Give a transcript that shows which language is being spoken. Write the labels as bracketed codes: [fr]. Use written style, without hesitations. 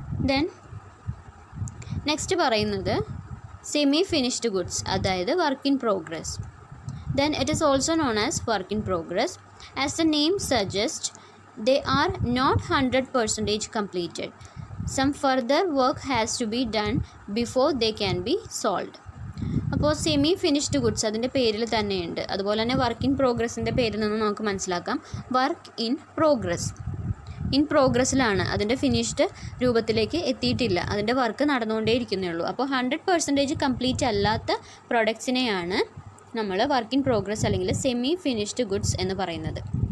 [ml] Then next പറയുന്നത് semi finished goods, അതായത് work in progress. [en] Then it is also known as work in progress. As the name suggest, they are not 100% completed. Some further work has to be done before they can be sold. [ml] അപ്പോൾ semi finished goods അതിൻ്റെ പേരിൽ തന്നെയുണ്ട്. അതുപോലെ തന്നെ work in പ്രോഗ്രസിൻ്റെ പേരിൽ നിന്ന് നമുക്ക് മനസ്സിലാക്കാം വർക്ക് ഇൻ പ്രോഗ്രസ്. ഇൻ പ്രോഗ്രസ്സിലാണ്, അതിൻ്റെ ഫിനിഷ്ഡ് രൂപത്തിലേക്ക് എത്തിയിട്ടില്ല, അതിൻ്റെ വർക്ക് നടന്നുകൊണ്ടേ ഇരിക്കുന്നേ ഉള്ളൂ. അപ്പോൾ 100% കംപ്ലീറ്റ് അല്ലാത്ത പ്രൊഡക്ട്സിനെയാണ് നമ്മൾ വർക്ക് ഇൻ പ്രോഗ്രസ് അല്ലെങ്കിൽ സെമി ഫിനിഷ്ഡ് ഗുഡ്സ് എന്ന് പറയുന്നത്.